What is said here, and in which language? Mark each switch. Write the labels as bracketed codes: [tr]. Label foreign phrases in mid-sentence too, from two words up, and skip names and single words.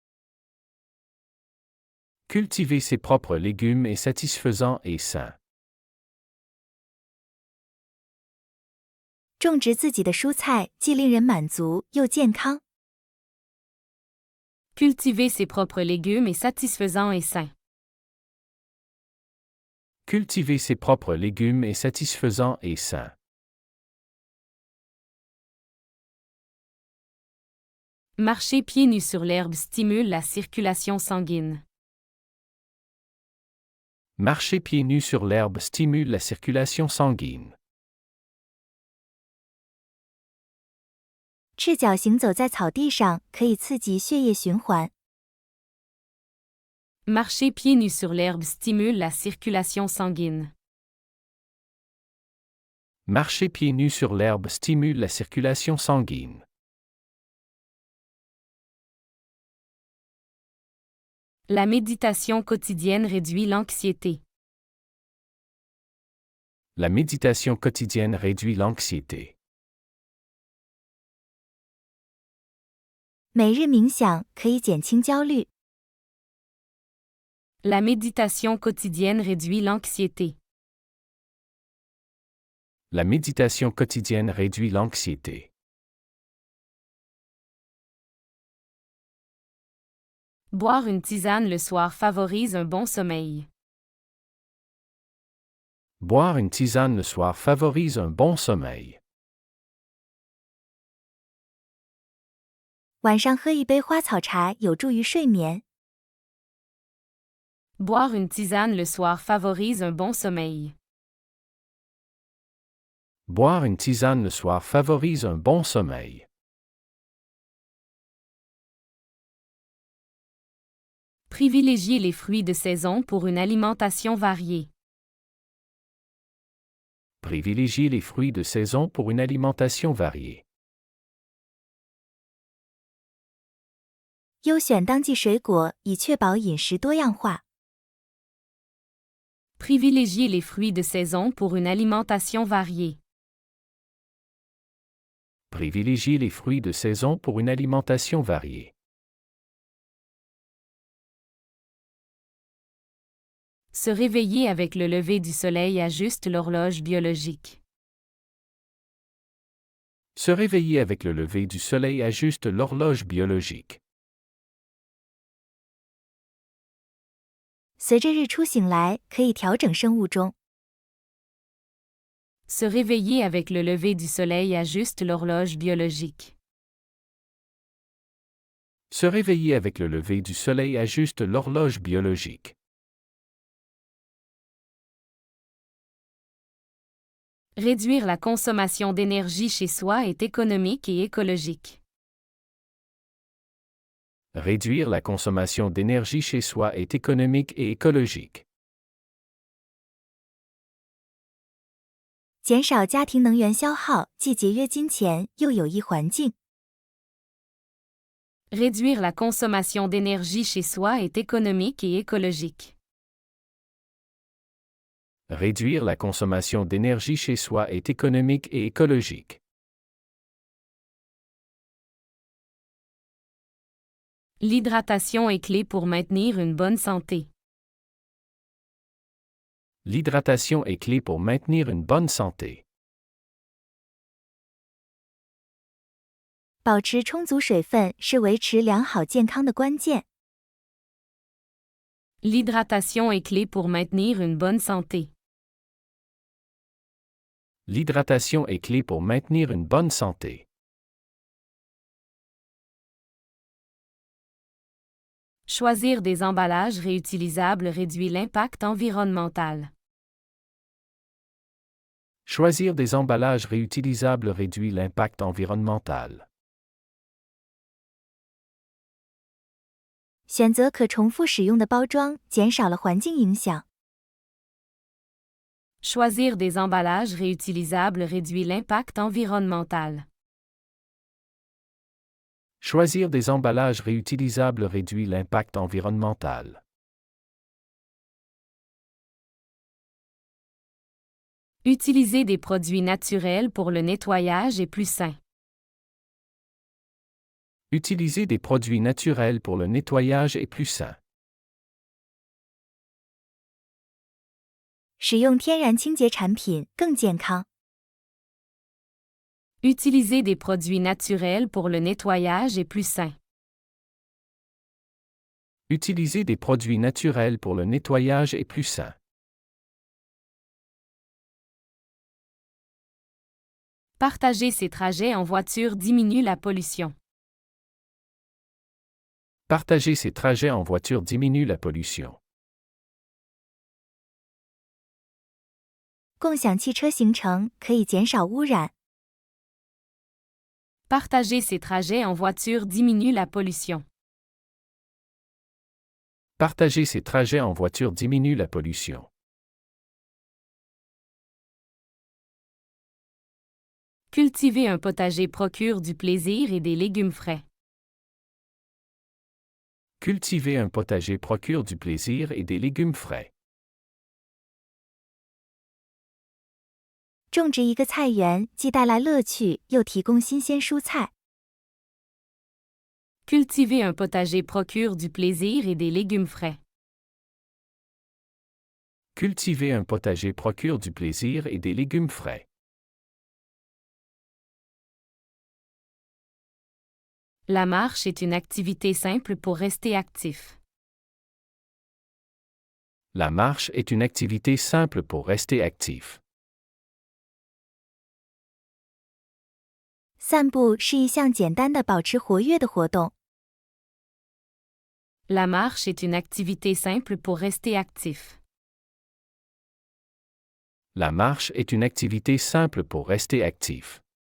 [fr] Cultiver ses propres légumes est satisfaisant et sain. [zh] 种植自己的蔬菜既令人满足又健康。 [fr] Cultiver ses propres légumes est satisfaisant et sain. Cultiver ses propres légumes est satisfaisant et sain. Marcher pieds nus sur l'herbe stimule la circulation sanguine. Marcher pieds nus sur l'herbe stimule la circulation sanguine. [zh] 赤脚行走在草地上可以刺激血液循环。 [fr] Marcher pieds nus sur l'herbe stimule la circulation sanguine. Marcher pieds nus sur l'herbe stimule la circulation sanguine. La méditation quotidienne réduit l'anxiété. La méditation quotidienne réduit l'anxiété. [zh] 每日冥想可以减轻焦虑。 [fr] La méditation quotidienne réduit l'anxiété. La méditation quotidienne réduit l'anxiété. Boire une tisane le soir favorise un bon sommeil. Boire une tisane le soir favorise un bon sommeil. [zh] 晚上喝一杯花草茶有助于睡眠。 [fr] Boire une tisane le soir favorise un bon sommeil. Boire une tisane le soir favorise un bon sommeil. Privilégier les fruits de saison pour une alimentation variée. Privilégier les fruits de saison pour une alimentation variée. [zh] 优选当季水果以确保饮食多样化。 [fr] Privilégier les fruits de saison pour une alimentation variée. Privilégier les fruits de saison pour une alimentation variée. Se réveiller avec le lever du soleil ajuste l'horloge biologique. Se réveiller avec le lever du soleil ajuste l'horloge biologique. [zh] 随着日出醒来，可以调整生物钟。 [fr] Se réveiller avec le lever du soleil ajuste l'horloge biologique. Se réveiller avec le lever du soleil ajuste l'horloge biologique. Réduire la consommation d'énergie chez soi est économique et écologique. Réduire la consommation d'énergie chez soi est économique et écologique. [zh] 减少家庭能源消耗，既节约金钱，又有益环境。 [fr] Réduire la consommation d'énergie chez soi est économique et écologique. Réduire la consommation d'énergie chez soi est économique et écologique. L'hydratation est clé pour maintenir une bonne santé. L'hydratation est clé pour maintenir une bonne santé. [zh] 保持充足水分是维持良好健康的关键。 [fr] L'hydratation est clé pour maintenir une bonne santé. L'hydratation est clé pour maintenir une bonne santé. Choisir des emballages réutilisables réduit l'impact environnemental. Choisir des emballages réutilisables réduit l'impact environnemental. [zh] 选择可重复使用的包装，减少了环境影响。 [fr] Choisir des emballages réutilisables réduit l'impact environnemental. Choisir des emballages réutilisables réduit l'impact environnemental. Utiliser des produits naturels pour le nettoyage est plus sain. Utiliser des produits naturels pour le nettoyage est plus sain. [zh] 使用天然清洁产品更健康。 [fr] Utiliser des produits naturels pour le nettoyage est plus sain. Utiliser des produits naturels pour le nettoyage est plus sain. Partager ses trajets en voiture diminue la pollution. Partager ses trajets en voiture diminue la pollution. [zh] 共享汽车行程可以减少污染。 [fr] Partager ses trajets en voiture diminue la pollution. Partager ses trajets en voiture diminue la pollution. Cultiver un potager procure du plaisir et des légumes frais. Cultiver un potager procure du plaisir et des légumes frais. [zh] 种植一个菜园，既带来乐趣，又提供新鲜蔬菜。 [fr] Cultiver un potager procure du plaisir et des légumes frais. Cultiver un potager procure du plaisir et des légumes frais. La marche est une activité simple pour rester actif. La marche est une activité simple pour rester actif. [zh] 散步是一项简单的保持活跃的活动。 [fr] La marche est une activité simple pour rester actif. La marche est une activité simple pour rester actif.